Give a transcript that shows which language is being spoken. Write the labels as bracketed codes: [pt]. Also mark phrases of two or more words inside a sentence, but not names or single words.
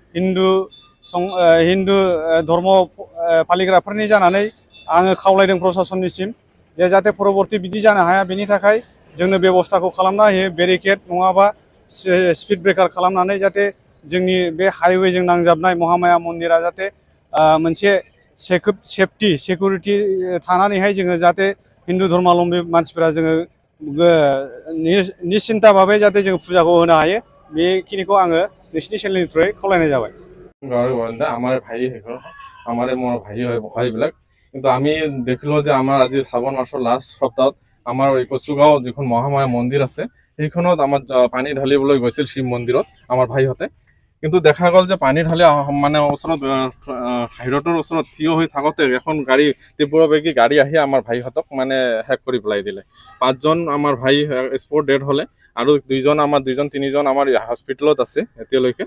[brx] हिन्दु धर्म फालिग्राफोरनि जानानै आङो खावलायदों प्रशासननिसिम जे जाहाथे परबर्ती बिदि जानो हाया बेनि थाखाय जोंनो बेबस्थाखौ खालामना होयो बेरिकेड नङाबा [en] speed breaker [brx] खालामनानै जाहाथे जोंनि बे हाइवेजों नांजाबनाय महामाया मन्दिरा जाहाथे मोनसे सेकुरिटी थानानैहाय जोङो जाहाथे हिन्दु धर्मावलम्बी मानसिफोरा जोङो निश्चिन्ता भाबै जाहाथे जों फुजाखौ होनो हायो बेखिनिखौ आङो नोंसिनि चेनेलनि थ्रुयै खावलायनाय जाबाय। [as] আমার ভাই আমার মোর ভাই হয় ভাইবিলাক কিন্তু আমি দেখিলো যে আমার আজি শ্রাবণ মাসের লাস্ট সপ্তাহত আমার এই কচুগাঁও যখন মহামায়া মন্দির আছে সেইখনত আমার পানী ঢালিবলৈ গৈছিল শিৱ মন্দিৰত আমার ভাইহঁতে কিন্তু দেখা গ'ল যে পানী ঢালি মানে ওচৰত হাইৰডৰ ওচৰত থিয় হৈ থাকোতে এখন গাড়ী তীব্ৰবেগী গাড়ী আহি আমাৰ ভাইহঁতক মানে হেক কৰি পেলাই দিলে। 5জন আমাৰ ভাই [en] spot dead [as] হলে আৰু 2জন 3জন আমাৰ হস্পিটেলত আছে এতিয়ালৈকে।